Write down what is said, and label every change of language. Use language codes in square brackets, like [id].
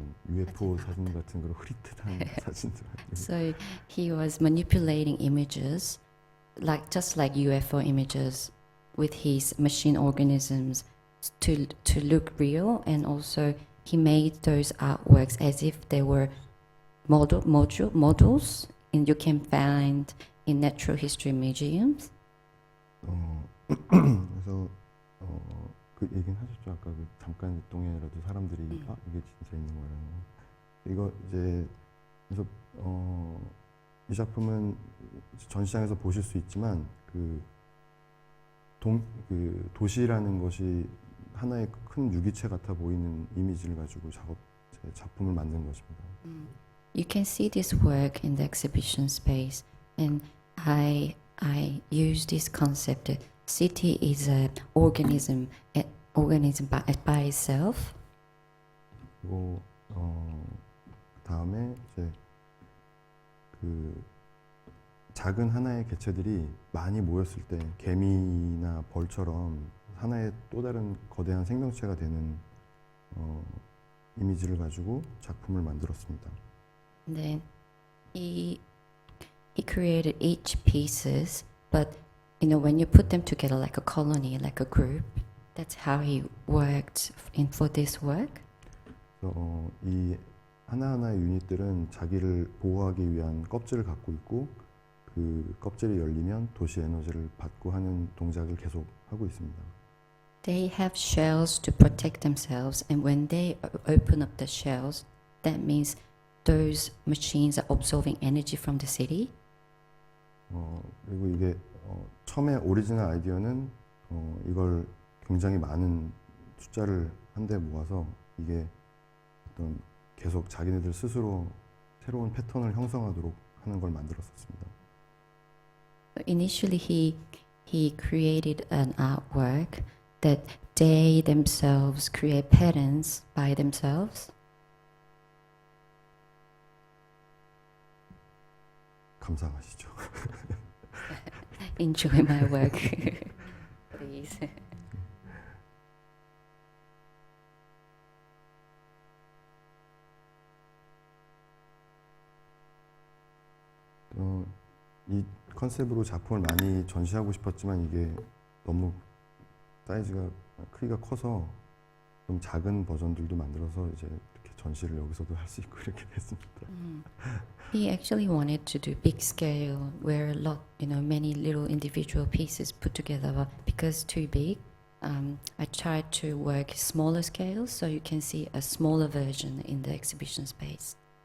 [ko] UFO 사진 같은 그런 흐릿한 사진들. [en] so he was manipulating images, just like UFO images, with his machine organisms to look real, and also he made those artworks as if they were models, and you can find in natural history museums. [ko] 그래서 그 얘기는 하셨죠. 아까 그 잠깐 동에라도 사람들이 이게 진짜 있는 거라는 거. 이거 이제 그래서 이 작품은 전시장에서 보실 수 있지만 그 도시라는 것이 하나의 큰 유기체 같아 보이는 이미지를 가지고 제 작품을 만든 것입니다. [en] You can see this work in the exhibition space, and I use this concept that city is an organism by itself. [ko] 그리고 다음에 이제 그 작은 하나의 개체들이 많이 모였을 때 개미나 벌처럼 하나의 또 다른 거대한 생명체가 되는 이미지를 가지고 작품을 만들었습니다. [en] And then he created each pieces, but when you put them together like a colony, like a group, that's how he worked for this work. [ko] 그래서 이 하나하나의 유닛들은 자기를 보호하기 위한 껍질을 갖고 있고 그 껍질이 열리면 도시 에너지를 받고 하는 동작을 계속 하고 있습니다. [en] They have shells to protect themselves, and when they open up the shells, that means those machines are absorbing energy from the city. [ko] 그리고 이게 처음에 오리지널 아이디어는 이걸 굉장히 많은 숫자를 한데 모아서 이게 어떤 계속 자기네들 스스로 새로운 패턴을 형성하도록 하는 걸 만들었었습니다. [en] Initially, he created an artwork that they themselves create patterns by themselves. [ko] 감상하시죠. [en] Enjoy my work, please. [ko] 이 컨셉으로 작품을 많이 전시하고 싶었지만 이게 너무 사이즈가 크기가 커서 좀 작은 버전들도 만들어서 이제 이렇게 전시를 여기서도 할 수 있고 이렇게 됐습니다. [en] He actually wanted to do big scale, where a lot, many little individual pieces put together. But because too big, I tried to work smaller scale, so you can see a smaller version in the exhibition space.